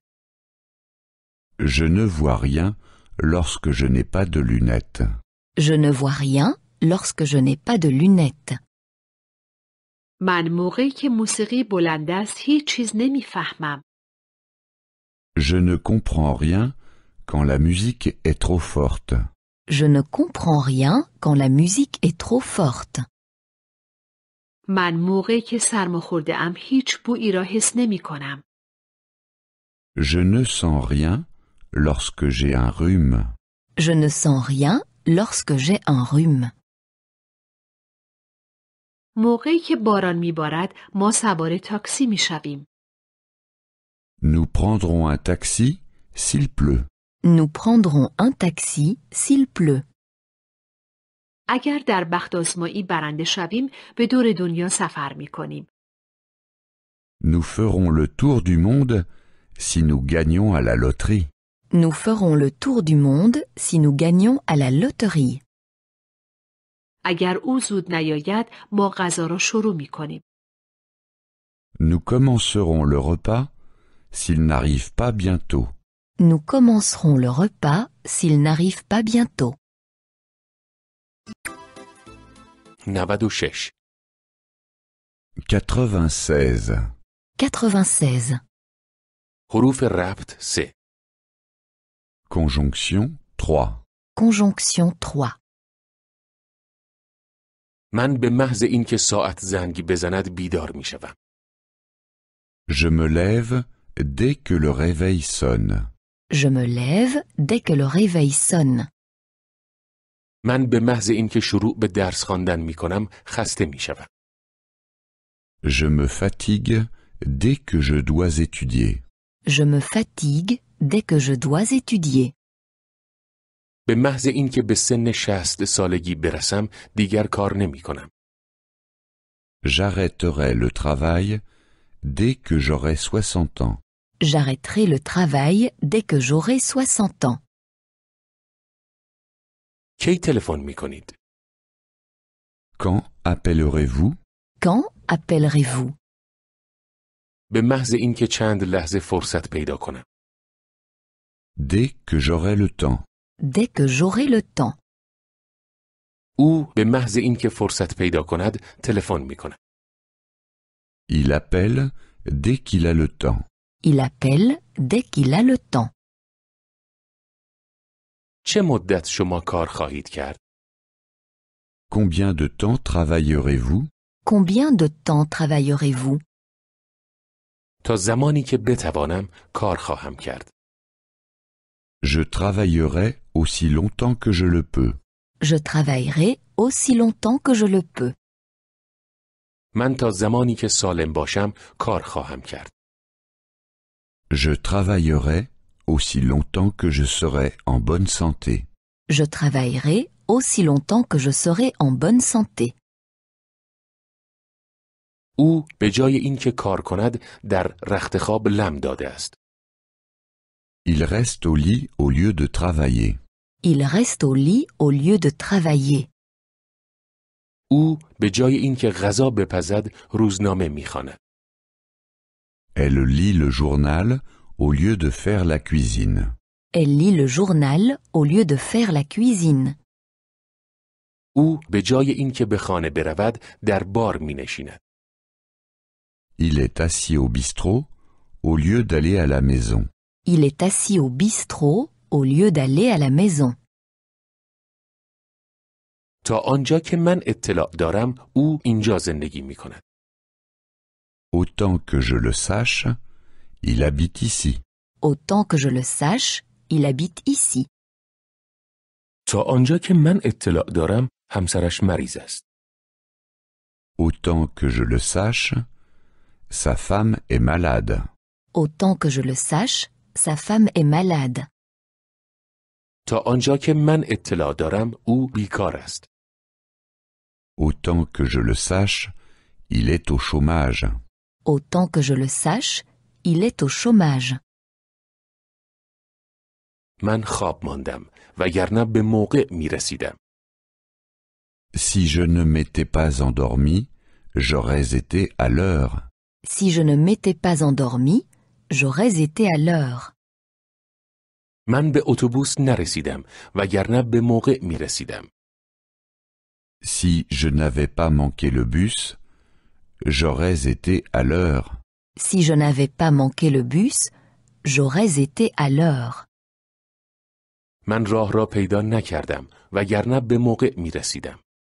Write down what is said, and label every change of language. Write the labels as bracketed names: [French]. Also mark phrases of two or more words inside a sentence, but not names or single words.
[French] Je ne vois rien lorsque je n'ai pas de lunettes. Je ne vois rien lorsque je n'ai pas de lunettes. [Persian] من موقعی که موسیقی بلند است هیچ چیز نمی فهمم. [French] Je ne comprends rien quand la musique est trop forte. Je ne comprends rien quand la musique est trop forte. [Persian] من موقعی که سرما خورده ام هیچ بویی را حس نمی کنم. [French] Je ne sens rien lorsque j'ai un rhume. Je ne sens rien lorsque j'ai un rhume. [Persian] موقعی که باران میبارد ما سوار تاکسی میشویم. [French] Nous prendrons un taxi s'il pleut. Nous prendrons un taxi s'il pleut. [Persian] اگر در بخت آزمایی برنده شویم به دور دنیا سفر میکنیم. [French] Nous ferons le tour du monde si nous gagnons à la loterie. Nous ferons le tour du monde si nous gagnons à la loterie. [Persian] اگر او زود نیاید ما غذا را شروع میکنیم. [French] Nous commencerons le repas s'il n'arrive pas bientôt. Nous commencerons le repas s'il n'arrive pas bientôt. 96 96. 96. [Persian] حروف ربط 3 [French] Conjonction 3. Conjonction 3. [Persian] من به محض اینکه ساعت زنگ بزند بیدار می شوم. [French] Je me lève dès que le réveil sonne. Je me lève dès que le réveil sonne. [Persian] من به محض اینکه شروع به درس خواندن می کنم خسته می شوم. [French] Je me fatigue dès que je dois étudier. Je me fatigue dès que je dois étudier. [Persian] به محض اینکه به سن 60 سالگی برسم دیگر کار نمی کنم. [French] J'arrêterai le travail dès que j'aurai 60 ans. J'arrêterai le travail dès que j'aurai 60 ans. [Persian] کی تلفن می کنید؟ [French] Quand appellerez-vous? Quand appellerez-vous? [Persian] به محض اینکه چند لحظه فرصت پیدا کنم. [French] Dès que j'aurai le temps. Dès que j'aurai le temps. [Persian] او به محض اینکه فرصت پیدا کند تلفن می کند. [French] Il appelle dès qu'il a le temps. Il appelle dès qu'il a le temps. [Persian] چه مدت شما کار خواهید کرد؟ [French] Combien de temps travaillerez-vous? Combien de temps travaillerez-vous? [Persian] تا زمانی که بتوانم کار خواهم کرد. [French] Je travaillerai aussi longtemps que je le peux. Je travaillerai aussi longtemps que je le peux. [Persian] من تا زمانی که سالم باشم کار خواهم کرد. [French] Je travaillerai aussi longtemps que je serai en bonne santé. Je travaillerai aussi longtemps que je serai en bonne santé. [Persian] او به جای اینکه کار کند در رختخواب لم داده است. [French] Il reste au lit au lieu de travailler. Il reste au lit au lieu de travailler. [Persian] او به جای اینکه غذا بپزد روزنامه می‌خواند. [French] Elle lit le journal au lieu de faire la cuisine. Elle lit le journal au lieu de faire la cuisine. [Persian] او به جای اینکه به خانه برود در بار می‌نشیند. [French] Il est assis au bistrot au lieu d'aller à la maison. Il est assis au bistrot au lieu d'aller à la maison. [Persian] تا آنجا که من اطلاع دارم او اینجا زندگی می‌کند. [French] Autant que je le sache, il habite ici. Autant que je le sache, il habite ici. [Persian] تا آنجا که من اطلاع دارم همسرش مریض است. [French] Autant que je le sache, sa femme est malade. Autant que je le sache, sa femme est malade. [Persian] تا آنجا که من اطلاع دارم او بیکار است. [French] Autant que je le sache, il est au chômage. Autant que je le sache, il est au chômage. [Persian] من خواب ماندم وگرنه به موقع می‌رسیدم. [French] Si je ne m'étais pas endormi, j'aurais été à l'heure. Si je ne m'étais pas endormi, j'aurais été à l'heure. [Persian] من به اتوبوس نرسیدم وگرنه به موقع می‌رسیدم. [French] Si je n'avais pas manqué le bus, j'aurais été à l'heure. Si je n'avais pas manqué le bus, j'aurais été à l'heure. [Persian] من راه را پیدا نکردم وگرنه به موقع می‌رسیدم.